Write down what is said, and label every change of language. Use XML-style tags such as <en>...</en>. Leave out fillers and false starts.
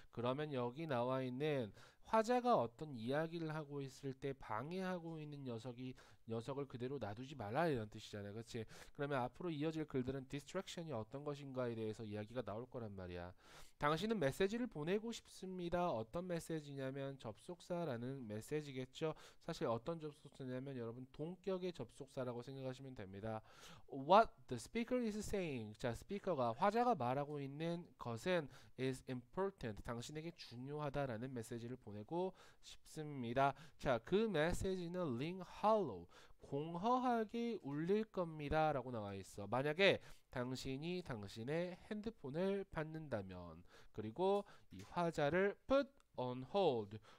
<ko>그러면 여기 나와 있는 화자가 어떤 이야기를 하고 있을 때 방해하고 있는 녀석을 그대로 놔두지 말라 이런 뜻이잖아요. 그렇지? 그러면 앞으로 이어질 글들은 distraction이 어떤 것인가에 대해서 이야기가 나올 거란 말이야. 당신은 메시지를 보내고 싶습니다. 어떤 메시지냐면 접속사라는 메시지겠죠. 사실 어떤 접속사냐면 여러분 동격의 접속사라고 생각하시면 됩니다.</ko> <en>What the speaker is saying.</en> <ko>자, 스피커가 화자가 말하고 있는 것은 is important. 당신에게 중요하다라는 메시지를 보내고 싶습니다. 자, 그 메시지는 ring hollow. 공허하게 울릴 겁니다. 라고 나와 있어. 만약에 당신이 당신의 핸드폰을 받는다면, 그리고 이 화자를 put on hold.</ko>